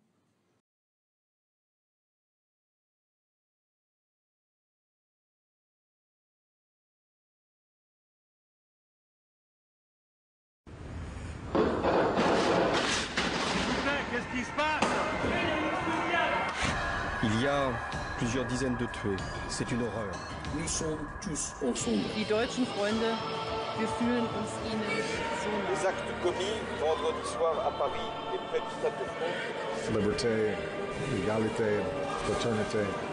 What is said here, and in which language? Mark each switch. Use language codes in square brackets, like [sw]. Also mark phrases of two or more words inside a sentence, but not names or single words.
[fr] Qu'est-ce qui se passe? Il y a plusieurs dizaines de tués. C'est une horreur. Nous sommes tous ensemble. [de] Die deutschen Freunde, wir fühlen uns ihnen so nah. [fr] Les actes commis vendredi soir à Paris et près du Stade de France. Liberté, égalité, fraternité.